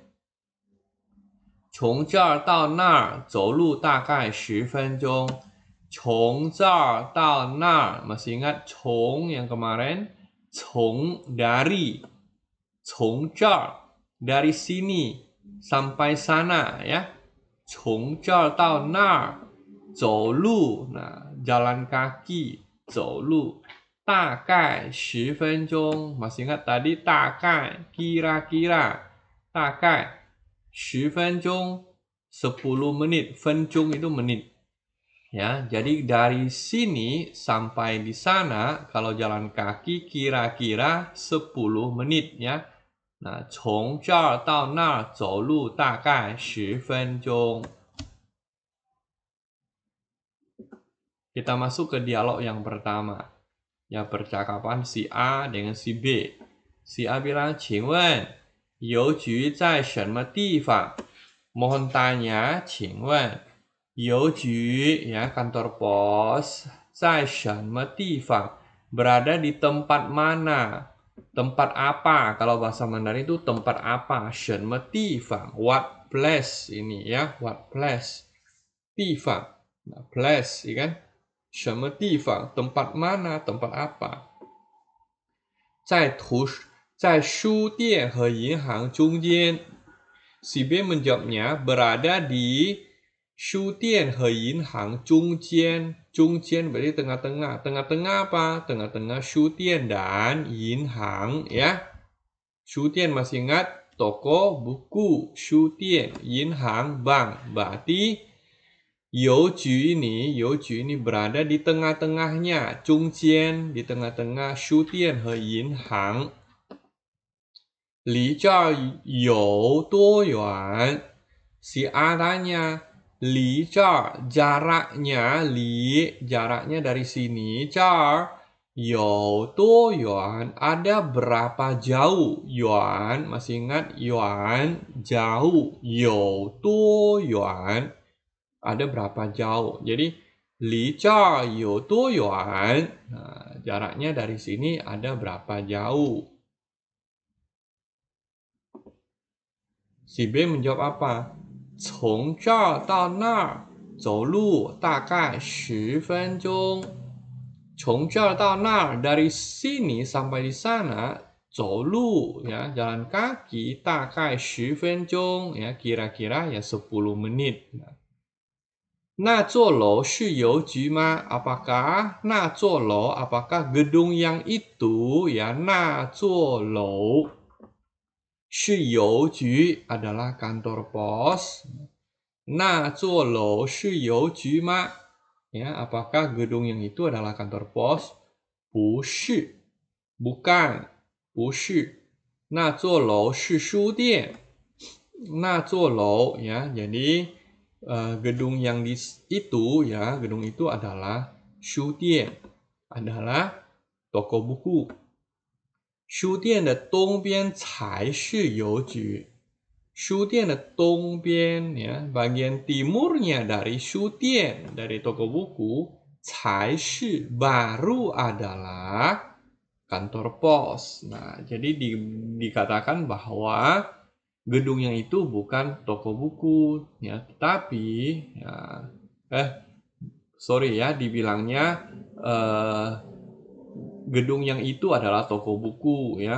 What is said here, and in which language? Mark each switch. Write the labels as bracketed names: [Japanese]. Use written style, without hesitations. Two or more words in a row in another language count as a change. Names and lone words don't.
[Chinese] 从这儿到那儿走路大概10分钟。从这儿到那儿 [Indonesian] masih ingat 从 yang kemarin 从 dari [Chinese] 从这儿 [Indonesian] dari sini sampai sana ya. [Chinese] 从这儿到那儿走路 [Indonesian] nah jalan kaki [Chinese] 走路。大概10分钟 [Indonesian] masih ingat tadi 大概 kira-kira [Chinese] 大概10分钟 [Indonesian] 10 menit 分钟 itu menit ya. Jadi dari sini sampai di sana kalau jalan kaki kira-kira 10 menit ya. [Chinese] Nah 从这儿到那儿走路大概10分钟。 [Indonesian] Kita masuk ke dialog yang pertama. Ya, percakapan si A dengan si B. Si A bilang, [Chinese] 请问邮局在什么地方? [Indonesian] Mohon tanya, [Chinese] 请问邮局 [Indonesian] ya, kantor pos [Chinese] 在什么地方? [Indonesian] Berada di tempat mana? Tempat apa? Kalau bahasa Mandarin itu tempat apa? [Chinese] 什么地方? [English] What place [Indonesian] ini ya, [English] what place? [Chinese] 地方. [Indonesian] Nah, place, ya kan? [Chinese] 什么地方 [Indonesian] tempat mana tempat apa [Chinese] 在书店和银行中间 [Indonesian] si B menjawabnya berada di [Chinese] 书店和银行中间 [Indonesian] berarti tengah-tengah. Tengah-tengah apa? Tengah-tengah 书店 dan 银行 ya. 书店 masih ingat toko buku [Chinese] 书店 银行 [Indonesian] bank. Berarti 邮局 ini berada di tengah-tengahnya, [Chinese] 中间 [Indonesian] di tengah-tengah [Chinese] 书店和银行。离这儿有多远 [Indonesian] Si A tanya, [Chinese] 离这儿 [Indonesian] jaraknya, jaraknya dari sini, [Chinese] 这儿有多远 [Indonesian] ada berapa jauh, yuan masih ingat yuan jauh, [Chinese] 有多远 [Indonesian] ada berapa jauh. Jadi [Chinese] 离这儿有多远 [Indonesian] nah, jaraknya dari sini ada berapa jauh. Si B menjawab apa? [Chinese] 从这儿到那儿走路大概10分钟。从这儿到那儿 [Indonesian] dari sini sampai di sana 走路 ya, jalan kaki [Chinese] 大概10分钟 [Indonesian] ya, kira-kira ya 10 menit. [Chinese] 那座楼是邮局吗? [Indonesian] Apakah [Chinese] 那座楼 [Indonesian] apakah gedung yang itu ya [Chinese] 那座楼是邮局 [Indonesian] adalah kantor pos. [Chinese] 那座楼是邮局吗? [Indonesian] Ya, apakah gedung yang itu adalah kantor pos? 不是 bukan [Chinese] 不是 那座楼是书店 那座楼 [Indonesian] ya, jadi gedung yang itu ya, gedung itu adalah 书店 adalah toko buku. [Chinese] 书店的东边才是邮局。书店的东边 [Indonesian] ya, bagian timurnya dari 书店 dari toko buku 才是 baru adalah kantor pos. Nah, jadi dikatakan bahwa gedung yang itu bukan toko buku, ya, tetapi ya, dibilangnya gedung yang itu adalah toko buku, ya.